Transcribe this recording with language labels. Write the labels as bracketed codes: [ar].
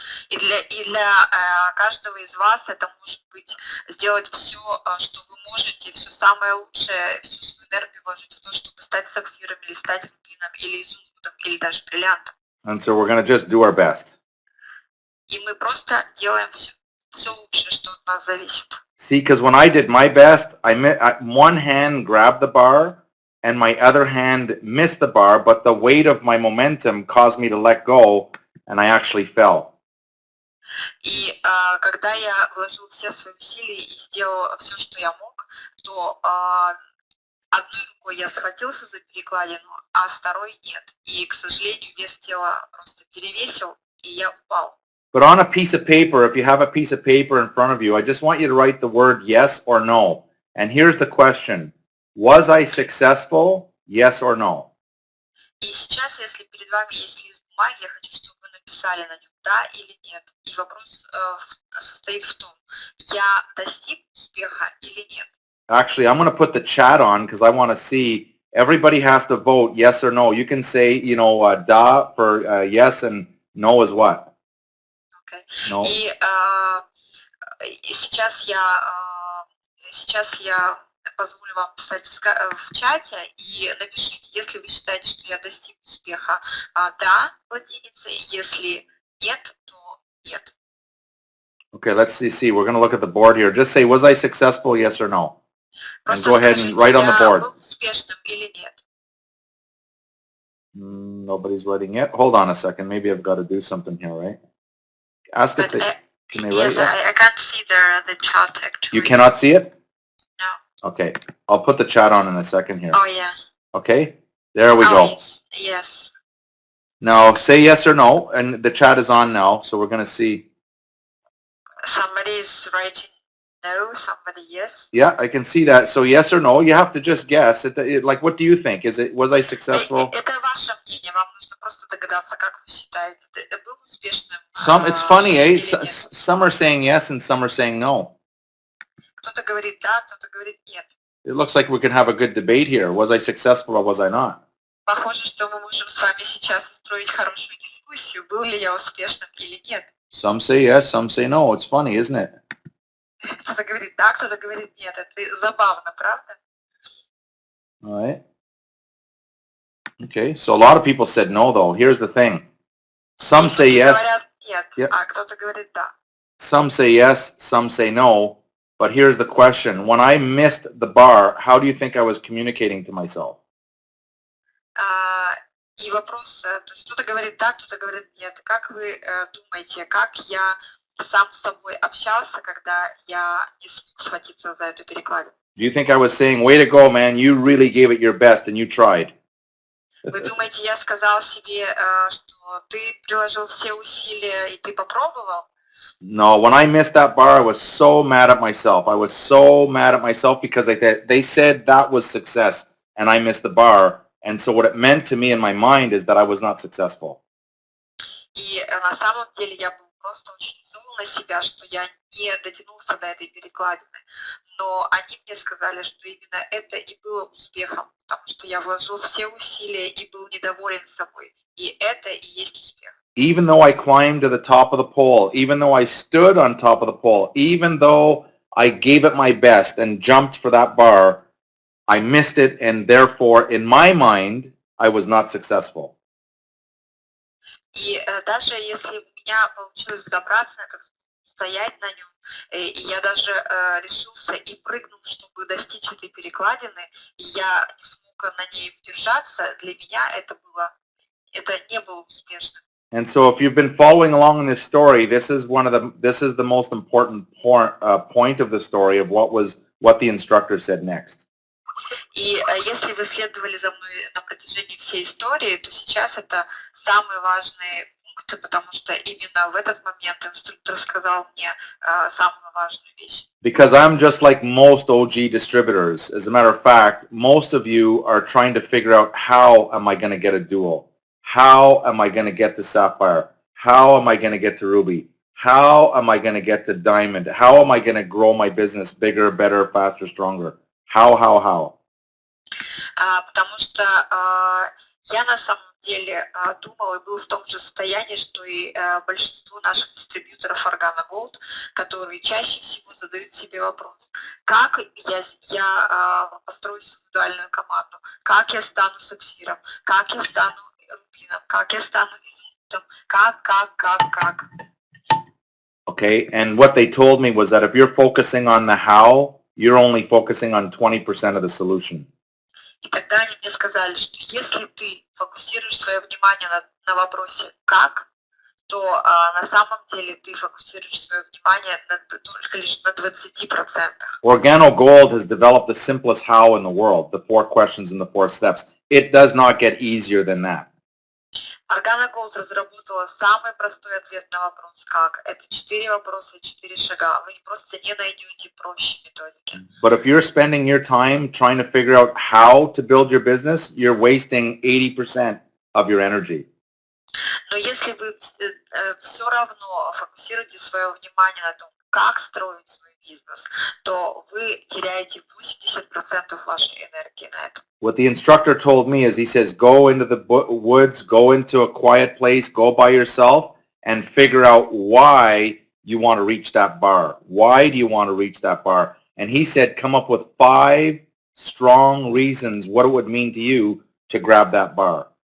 [ru] И для каждого из вас это может быть сделать все, что вы можете, все самое лучшее, всю свою энергию вложить в то, чтобы стать сапфиром, или стать рубином, или изумрудом, или даже бриллиантом. [en] And so we're going to just do our best. [ru] И мы просто делаем все, все лучшее, что от нас зависит. [en] See, because when I did my best, one hand grabbed the bar and my other hand missed the bar, but the weight of my momentum caused me to let go and I actually fell. [ru] И когда я вложил все свои усилия и сделал все, что я мог, то одной рукой я схватился за перекладину, а второй нет. И, к сожалению, вес тела просто перевесил, и я упал. [en] But on a piece of paper, if you have a piece of paper in front of you, I just want you to write the word yes or no. And here's the question. Was I successful? Yes or no? [ru] И сейчас, если перед вами есть лист бумаги, я хочу, чтобы вы написали на нем да или нет. И вопрос состоит в том, я достиг успеха или нет. [en] Actually, I'm going to put the chat on because I want to see. Everybody has to vote yes or no. You can say, you know, [ru] da [en] for yes and no is what? Okay. No. [ru] И сейчас я позволю вам писать в чате и напишите, если вы считаете, что я достиг успеха, да, латиница, если нет, то нет. [en] Okay, let's see. We're going to look at the board here. Just say, was I successful, yes or no? And [ru] Просто [en] go ahead [ru] скажите, [en] and write on the [ru] я [en] board. [ru] был успешным или нет. [en] Nobody's writing yet. Hold on a second. Maybe I've got to do something here, right? Ask if they, can they write Yes, yet? I can't see the chat actually. You cannot see it? No. Okay. I'll put the chat on in a second here. Oh yeah. Okay? There we go. Yes. Now say yes or no, and the chat is on now, so we're going to see. Somebody is writing no, somebody yes. Yeah, I can see that. So yes or no, you have to just guess. Like, what do you think? Was I successful? [ru] Это ваше мнение, вам нужно просто догадаться, как вы считаете. Был успешным? [en] It's funny, eh? Some are saying yes and some are saying no. [ru] Кто-то говорит да, кто-то говорит нет. [en] It looks like we can have a good debate here. Was I successful or was I not? [ru] Похоже, что мы можем с вами сейчас устроить хорошую дискуссию, был ли я успешным или нет. [en] Some say yes, some say no. It's funny, isn't it? [ru] Кто-то говорит да, кто-то говорит нет. Это забавно, правда? [en] All right. Okay, so a lot of people said no, though. Here's the thing. Some say yes. [ru] Говорят нет, [en] Yep. [ru] а кто-то говорит да. [en] Some say yes, some say no. But here's the question. When I missed the bar, how do you think I was communicating to myself? [ru] И вопрос, то есть кто-то говорит да, кто-то говорит нет. Как вы думаете, как я сам с собой общался, когда я не смог схватиться за эту перекладину? [en] Do you think I was saying, way to go, man, you really gave it your best and you tried? [ru] Вы думаете, я сказал себе, что ты приложил все усилия и ты попробовал? [en] No, when I missed that bar, I was so mad at myself. I was so mad at myself because they said that was success and I missed the bar. And so what it meant to me in my mind is that I was not successful. [ru] И на самом деле я был просто очень зол на себя, что я не дотянулся до этой перекладины. Но они мне сказали, что именно это и было успехом, потому что я вложил все усилия и был недоволен собой. И это и есть успех. [en] Even though I climbed to the top of the pole, even though I stood on top of the pole, even though I gave it my best and jumped for that bar, I missed it, and therefore, in my mind, I was not successful. [ru] И даже если у меня получилось добраться, стоять на нем, и я даже решился и прыгнул, чтобы достичь этой перекладины, и я не смог на ней удержаться, для меня это не было успешным. [en] And so, if you've been following along in this story, this is the most important point of the story of what the instructor said next. [ru] И если вы следовали за мной на протяжении всей истории, то сейчас это самые важные пункты, потому что именно в этот момент инструктор сказал мне самую важную вещь. [en] Because I'm just like most OG distributors. As a matter of fact, most of you are trying to figure out how am I going to get a dual? How am I going to get to Sapphire? How am I going to get to Ruby? How am I going to get to Diamond? How am I going to grow my business bigger, better, faster, stronger? How? [ru] Потому что я на самом деле думал и был в том же состоянии, что и большинство наших дистрибьюторов Organo Gold, которые чаще всего задают себе вопрос, как я построю индивидуальную команду, как я стану сапфиром, как я стану рубином, как я стану изумрудом, как. [en] Okay, and what they told me was that if you're focusing on the how, you're only focusing on 20% of the solution. [ru] И тогда они мне сказали, что если ты фокусируешь свое внимание на вопросе «как», то на самом деле ты фокусируешь свое внимание только лишь на 20%. [en] Organo Gold has developed the simplest how in the world, the 4 questions and the 4 steps. It does not get easier than that. [ru] Organo Gold разработала самый простой ответ на вопрос «как». Это 4 вопроса и 4 шага. Вы просто не найдете проще методики. [en] But if you're spending your time trying to figure out how to build your business, you're wasting 80% of your energy. [ru] Но если вы все равно фокусируете свое внимание на том, как строить свой бизнес, то вы теряете 80% вашей энергии на это. [en] What the instructor told me is he says, go into the woods, go into a quiet place, go by yourself and figure out why you want to reach that bar. Why do you want to reach that bar? And he said, come up with 5 strong reasons what it would mean to you to grab that bar.